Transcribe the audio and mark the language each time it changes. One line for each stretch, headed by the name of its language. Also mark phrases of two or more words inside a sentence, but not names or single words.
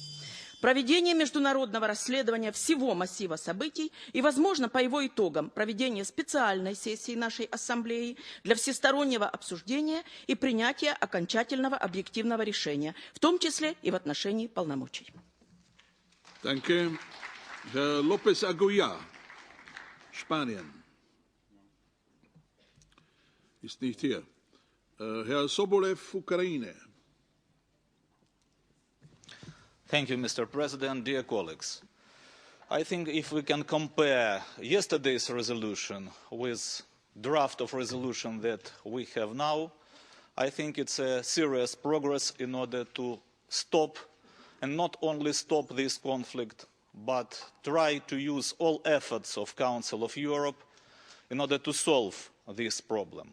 Russian: Проведение международного расследования всего массива событий и, возможно, по его итогам, проведение специальной сессии нашей Ассамблеи для всестороннего обсуждения и принятия окончательного объективного решения, в том числе и в отношении полномочий.
German: Danke. Herr López Aguilar, Spanien. Ist nicht hier. Herr Sobolev, Ukraine.
English: Thank you, Mr. President, dear colleagues. I think if we can compare yesterday's resolution with draft of resolution that we have now, I think it's a serious progress in order to stop, and not only stop this conflict, but try to use all efforts of Council of Europe in order to solve this problem.